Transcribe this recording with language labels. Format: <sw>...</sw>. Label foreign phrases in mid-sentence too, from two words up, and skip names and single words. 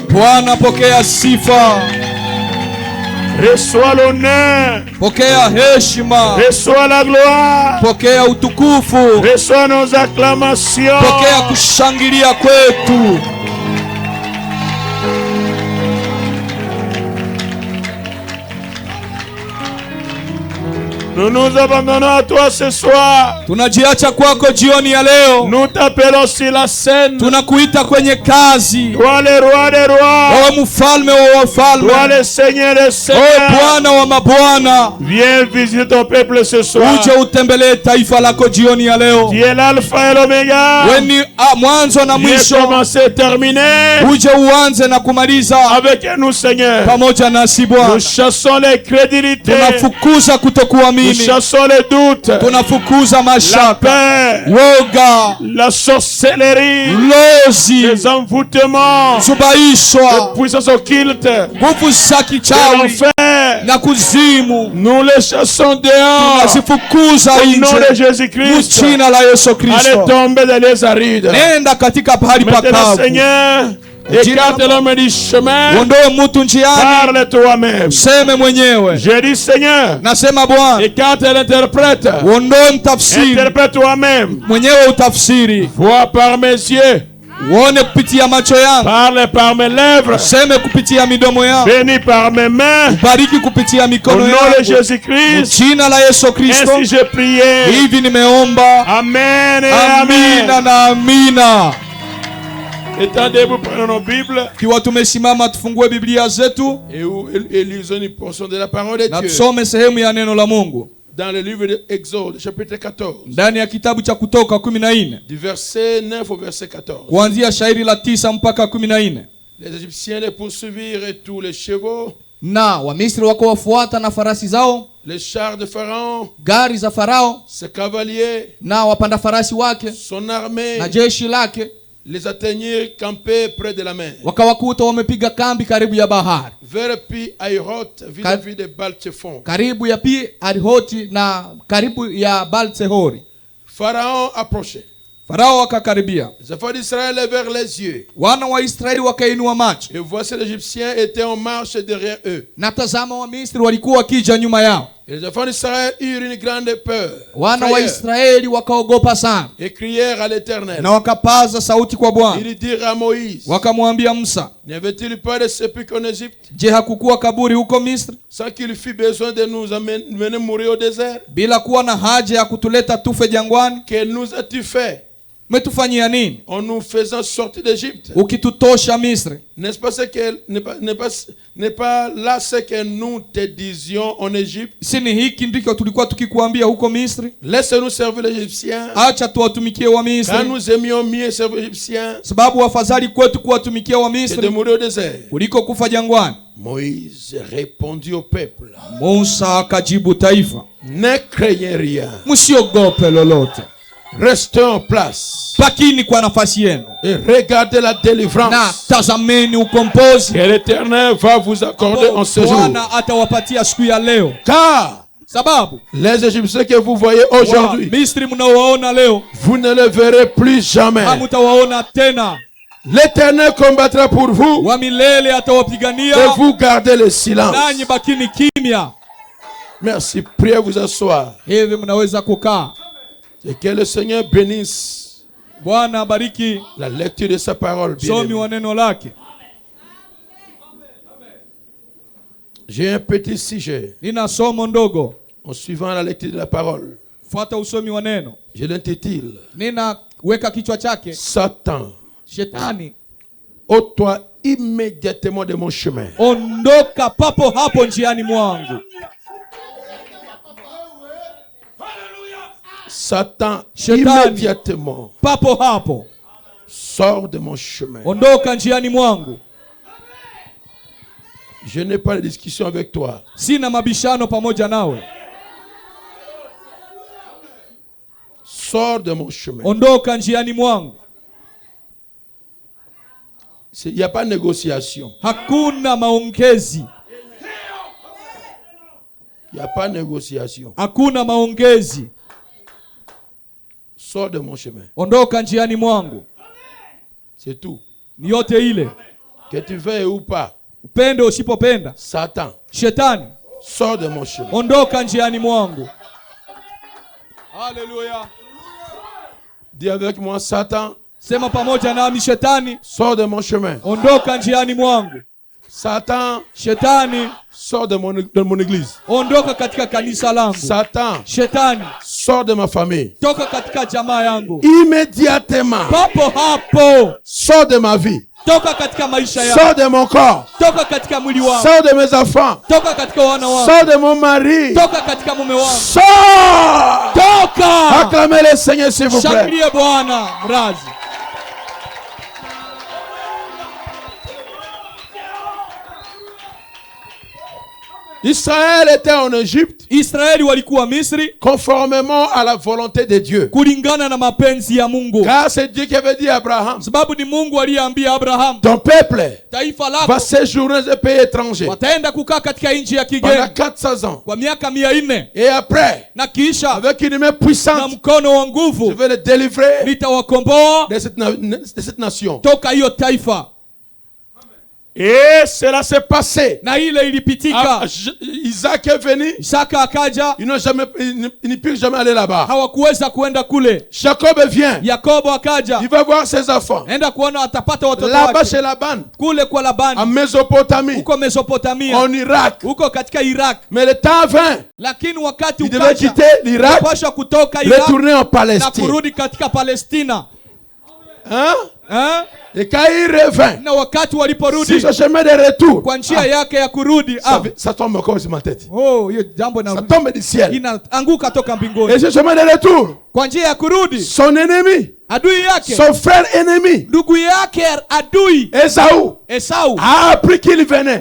<sw>Bwana, pokea sifa.</sw> <fr>Reçois l'honneur.</fr> <sw>Pokea heshima.</sw> <fr>Reçois la gloire.</fr> <sw>Pokea utukufu.</sw> <fr>Reçois nos acclamations.</fr> <sw>Pokea kushangilia kwetu.</sw> <fr>Nous nous abandonnons à toi ce soir.</fr> <sw>Tunajiacha kwako jioni ya leo.</sw> <fr>Nous t'appelons sur la scène.</fr> <sw>Tunakuita kwenye kazi.</sw> <fr>Toi le roi des rois.</fr> <sw>Wewe mfalme wa wafalme.</sw> <fr>Toi le seigneur des seigneurs.</fr> <sw>Wewe Bwana wa mabwana.</sw> <fr>Viens visiter ton peuple ce soir.</fr> <sw>Uje utembelee taifa lako jioni ya leo.</sw> <fr>Tu es l'alpha et l'oméga.</fr> <sw>Wewe ni mwanzo na mwisho.</sw> <fr>Viens commencer et terminer.</fr> <sw>Uje uanze na kumaliza</sw> <fr>avec nous, Seigneur.</fr> <sw>Pamoja nasi Bwana.</sw> <fr>Nous chassons l'incrédulité.</fr> <sw>Tunafukuza kutokuamini.</sw> <fr>Nous chassons les doutes.</fr> <sw>Tunafukuza mashaka.</sw> <fr>La peur.</fr> <sw>Woga.</sw> <fr>La sorcellerie.</fr> <sw>Lozi.</sw> <fr>Les envoûtements.</fr> <sw>Subaishwa.</sw> <fr>Les puissances occultes.</fr> <sw>Nguvu za kichawi na kuzimu.</sw> <fr>Nous les chassons dehors.</fr> <sw>Tunazifukuza</sw> <fr>nje. Au nom de Jésus-Christ.</fr> <sw>Jina la Yesu Kristo.</sw> <fr>Allez tomber dans les arides.</fr> <sw>Nenda katika pahali pakavu.</sw> <fr>Seigneur, écarte l'homme du chemin.</fr> <sw>Ondoe mtu njiani.</sw> <fr>Parle toi-même.</fr> <sw>Seme mwenyewe.</sw> <fr>Je dis Seigneur.</fr> <sw>Nasema Bwana.</sw> <fr>Écarte l'interprète.</fr> <sw>Ondoe mtafsiri.</sw> <fr>Interprète toi-même.</fr> <sw>Mwenyewe utafsiri.</sw> <fr>Vois par mes yeux.</fr> <sw>Uone kupitia macho yangu.</sw> <fr>Parle par mes lèvres.</fr> <sw>Seme kupitia midomo yangu.</sw> <fr>Bénis par mes mains.</fr> <sw>Bariki kupitia mikono yangu.</sw> <fr>Au nom de Jésus-Christ.</fr> <sw>Jina la Yesu Kristo.</sw> <fr>Ainsi j'ai prié.</fr> <sw>Hivi nimeomba.</sw> <fr>Amen et</fr> <sw>amina amen. Na amina.</sw> <fr>Étendez-vous, prenons nos Bibles.</fr> <sw>Kiwa tumesimama tufungue Biblia zetu.</sw> <fr>Et lisons une portion de la parole de Dieu.</fr> <sw>Na tusome sehemu ya neno la Mungu.</sw> <fr>Dans le livre de Exode, chapitre 14.</fr> <sw>Ndani ya kitabu cha Kutoka 14.</sw> <fr>Du verset 9 au verset 14.</fr> <sw>Kuanzia shairi la 9 mpaka 14.</sw> <fr>Les Égyptiens les poursuivirent tous les chevaux.</fr> <sw>Na Wamisri wako wafuata na farasi zao.</sw> <fr>Les chars de Pharaon.</fr> <sw>Gari za Farao.</sw> <fr>Ses cavaliers.</fr> <sw>Na wapanda farasi wake.</sw> <fr>Son armée.</fr> <sw>Na jeshi lake.</sw> <fr>Les atteignirent campés près de la mer.</fr> <sw>Wakawakuta wamepiga kambi karibu ya bahari.</sw> <fr>Vers Pi Hahiroth vis-à-vis de Baal-Zephon.</fr> <sw>Karibu ya Pi Hahirothi na karibu ya Baal-Zefoni.</sw> <fr>Pharaon approchait.</fr> <sw>Farao akakaribia.</sw> <fr>Les enfants d'Israël levèrent les yeux.</fr> <sw>Wana wa Israeli wakainua macho.</sw> <fr>Et voici les Égyptiens étaient en marche derrière eux.</fr> <sw>Na tazama Wamisri walikuwa wakija nyuma yao.</sw> <fr>Et les enfants d'Israël eurent une grande peur.</fr> <sw>Wana wa Israeli wakaogopa sana.</sw> <fr>Et crièrent à l'Éternel.</fr> <sw>Na wakapaza sauti kwa Bwana.</sw> <fr>Ils dirent à Moïse.</fr> <sw>Wakamwambia Musa.</sw> <fr>N'y avait-il pas de sépulcre en Égypte?</fr> <sw>Je, hakukuwa kaburi huko Misri?</sw> <fr>Sans qu'il fût besoin de nous amener mourir au désert?</fr> <sw>Bila kuwa na haja ya kutuleta tufe jangwani?</sw> <fr>Que nous as-tu fait?</fr> <sw>Umetufanyia nini?</sw> <fr>En nous faisant sortir d'Égypte.</fr> <sw>Ukitutosha Misri.</sw> <fr>N'est-ce pas là ce que nous te disions en Égypte?</fr> <sw>Si ni hiki ndiko tulikuwa tukikuambia huko Misri?</sw> <fr>Laisse-nous servir les Égyptiens.</fr> <sw>Acha tuwatumikie wa Misri.</sw> <fr>Car nous aimions mieux servir les Égyptiens.</fr> <sw>Sababu afadhali kwetu kuwatumikia wa</sw> <fr>Que de</fr> <sw>Misri</sw> <fr>mourir au désert.</fr> <sw>kuliko kufa jangwani.</sw> <fr>Moïse répondit au peuple.</fr> <sw>Musa akajibu taifa,</sw> <fr>Ne craignez rien.</fr> <sw>msiogope lolote.</sw> <fr>Restez en place.</fr> <sw>Bakini kwa nafasi yenu.</sw> <fr>Et regardez la délivrance.</fr> <sw>Na tazameni ukombozi.</sw> <fr>Que l'Éternel va vous accorder en ce jour.</fr> <sw>Bwana atawapatia siku ya leo.</sw> <fr>Car</fr> <sw>Sababu</sw> <fr>les Égyptiens que vous voyez aujourd'hui,</fr> <sw>Misri mnaowaona leo,</sw> <fr>vous ne les verrez plus jamais.</fr> <sw>hamutawaona tena.</sw> <fr>L'Éternel combattra pour vous.</fr> <sw>Wa milele atawapigania.</sw> <fr>Et vous gardez le silence.</fr> <sw>Nanyi bakini kimya.</sw> <fr>Merci. Priez vous asseoir.</fr> <sw>Hivi mnaweza kukaa.</sw> <fr>Et que le Seigneur bénisse</fr> <sw>Bwana bariki</sw> <fr>la lecture de sa parole.</fr> <sw>somi wa neno lake.</sw> <fr>J'ai un petit sujet</fr> <sw>Nina somo ndogo.</sw> <fr>en suivant la lecture de la parole.</fr> <sw>Fuata usomi wa neno.</sw> <fr>Je l'intitule</fr> <sw>Nina weka kichwa chake,</sw> <fr>Satan,</fr> <sw>Shetani,</sw> <fr>ôte-toi immédiatement de mon chemin.</fr> <sw>ondoka papo hapo njiani mwangu.</sw> <fr>Satan,</fr> <sw>Shetani,</sw> <fr>immédiatement,</fr> <sw>papo hapo,</sw> <fr>sors de mon chemin.</fr> <sw>ondoka njiani mwangu.</sw> <fr>Je n'ai pas de discussion avec toi.</fr> <sw>Sina mabishano pamoja nawe.</sw> <fr>Sors de mon chemin.</fr> <sw>Ondoka njiani mwangu.</sw> <fr>Il n'y a pas de négociation.</fr> <sw>Hakuna maongezi.</sw> <fr>Il n'y a pas de négociation.</fr> <sw>Hakuna maongezi.</sw> <fr>Sors de mon chemin.</fr> <sw>Ondoka njiani mwangu.</sw> <fr>C'est tout.</fr> <sw>Ni yote ile.</sw> <fr>Que tu veuilles ou pas.</fr> <sw>Upende usipopenda.</sw> <fr>Satan,</fr> <sw>Shetani,</sw> <fr>sors de mon chemin.</fr> <sw>ondoka njiani mwangu. Haleluya.</sw> <fr>Dis avec moi, Satan,</fr> <sw>Sema pamoja nami, Shetani,</sw> <fr>sors de mon chemin.</fr> <sw>ondoka njiani mwangu.</sw> <fr>Satan,</fr> <sw>Shetani,</sw> <fr>sors de mon église.</fr> <sw>ondoka katika kanisa langu.</sw> <fr>Satan,</fr> <sw>Shetani,</sw> <fr>sors de ma famille.</fr> <sw>toka katika jamaa yangu.</sw> <fr>Immédiatement,</fr> <sw>Papo hapo,</sw> <fr>sors de ma vie.</fr> <sw>toka katika maisha yangu.</sw> <fr>Sors de mon corps.</fr> <sw>Toka katika mwili wangu.</sw> <fr>Sors de mes enfants.</fr> <sw>Toka katika wana wangu.</sw> <fr>Sors de mon mari.</fr> <sw>Toka katika mume wangu.</sw> <fr>Sors!</fr> <sw>Toka!</sw> <fr>Acclamez le Seigneur, s'il vous plaît.</fr> <sw>Shangilie Bwana mrazi.</sw> <fr>Israël était en Égypte</fr> <sw>Israeli walikuwa Misri</sw> <fr>conformément à la volonté de Dieu.</fr> <sw>kulingana na mapenzi ya Mungu.</sw> <fr>Car c'est Dieu qui avait dit à Abraham,</fr> <sw>Sababu ni Mungu aliyeambia Abraham,</sw> <fr>ton peuple</fr> <sw>taifa</sw> <fr>va</fr> <sw>lako</sw> <fr>séjourner dans un pays étranger</fr> <sw>wataenda kukaa katika nchi ya</sw> <fr>pendant</fr> <sw>kigeni</sw> <fr>400 ans.</fr> <sw>kwa miaka 400,</sw> <fr>Et après,</fr> <sw>na kisha</sw> <fr>avec une main</fr> <sw>na</sw> <fr>puissante,</fr> <sw>mkono wa</sw> <fr>je</fr> <sw>nguvu</sw> <fr>vais le délivrer</fr> <sw>nitawakomboa</sw> <fr>de cette nation.</fr> <sw>toka hiyo taifa.</sw> <fr>Et cela s'est passé.</fr> <sw>Na ile ilipitika.</sw> <fr>Isaac est venu.</fr> <sw>Isaka akaja.</sw> <fr>Ils ne purent jamais aller là-bas.</fr> <sw>Hawakuweza kuenda kule.</sw> <fr>Jacob vient.</fr> <sw>Yakobo akaja.</sw> <fr>Il va voir ses enfants.</fr> <sw>Enda kuona atapata watoto</sw> <fr>là-bas</fr> <sw>wake.</sw> <fr>chez Laban.</fr> <sw>Kule kwa Labani.</sw> <fr>En Mésopotamie.</fr> <sw>Huko Mesopotamia.</sw> <fr>En Irak.</fr> <sw>Huko katika Iraq.</sw> <fr>Mais le temps vint.</fr> <sw>Lakini wakati</sw> <fr>il devait quitter l'Irak.</fr> <sw>Kutoka Iraq.</sw> <fr>Retourner en</fr> <sw>Na</sw> <fr>Palestine.</fr> <sw>kurudi katika Palestina.</sw> <fr>Hein? Hein? Et quand il revint,</fr> <sw>na wakati waliporudi</sw> <fr>sur ce chemin de retour,</fr> <sw>kwa njia yake ya kurudi,</sw> <fr>ça tombe encore sur ma tête.</fr> <sw>Oh, hiyo jambo</sw> <fr>ça tombe du ciel.</fr> <sw>Inaanguka toka mbinguni.</sw> <fr>Et ce chemin de retour,</fr> <sw>kwa njia ya kurudi,</sw> <fr>son ennemi,</fr> <sw>adui yake,</sw> <fr>son frère ennemi,</fr> <sw>ndugu yake adui, Esau</sw> <fr>a appris qu'il venait.</fr>